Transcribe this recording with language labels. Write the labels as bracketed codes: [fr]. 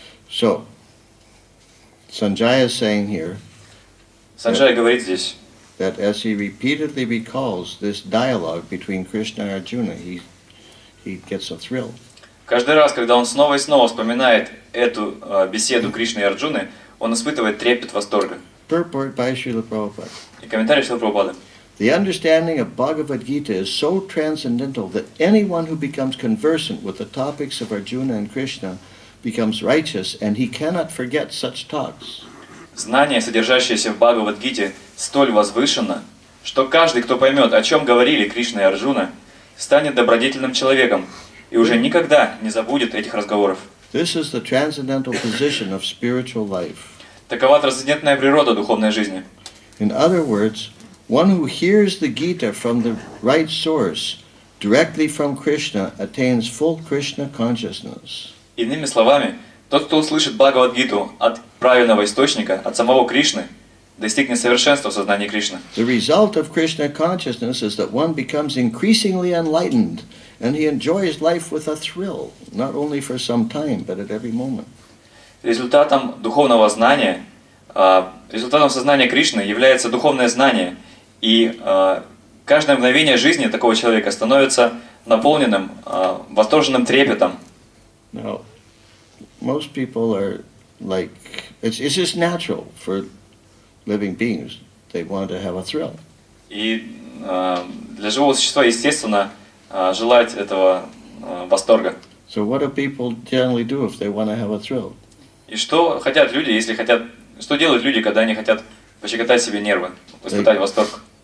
[en] So, Sanjaya is saying here [ru] Санджай говорит здесь, [en] that as he repeatedly recalls this dialogue between Krishna and Arjuna, he gets a thrill. [ru] каждый раз, когда он снова и снова вспоминает эту беседу Кришны и Арджуны, он испытывает трепет восторга. [en] Purport by Srila Prabhupada. [ru] И комментарий Шрилы Прабхупады. [en] The understanding of Bhagavad Gita is so transcendental that anyone who becomes conversant with the topics of Arjuna and Krishna becomes righteous, and he cannot forget such talks. [ru] Знание, содержащееся в Бхагават Гите, столь возвышенно, что каждый, кто поймет, о чем говорили Кришна и Арджуна, станет добродетельным человеком и уже никогда не забудет этих разговоров. [en] This is the transcendental position of spiritual life. [ru] Такова трансцендентная природа духовной жизни. [en] In other words, one who hears the Gita from the right source, directly from Krishna, attains full Krishna consciousness. [ru] Иными словами, тот, кто услышит Бхагават Гиту от правильного источника, от самого Кришны, достигнет совершенства в сознании Кришны. [en] The result of Krishna consciousness is that one becomes increasingly enlightened, and he enjoys life with a thrill, not only for some time, but at every moment. [ru] Результатом духовного знания, результатом сознания Кришны является духовное знание, и каждое мгновение жизни такого человека становится наполненным восторженным трепетом. [en] Now, most people are like, it's just natural for living beings. They want to have a thrill. [ru] И для живого существа естественно желать этого восторга. [en] So what do people generally do if they want to have a thrill? [ru] И что хотят люди, если хотят, что делают люди, когда они хотят пощекотать себе нервы, испытать восторг?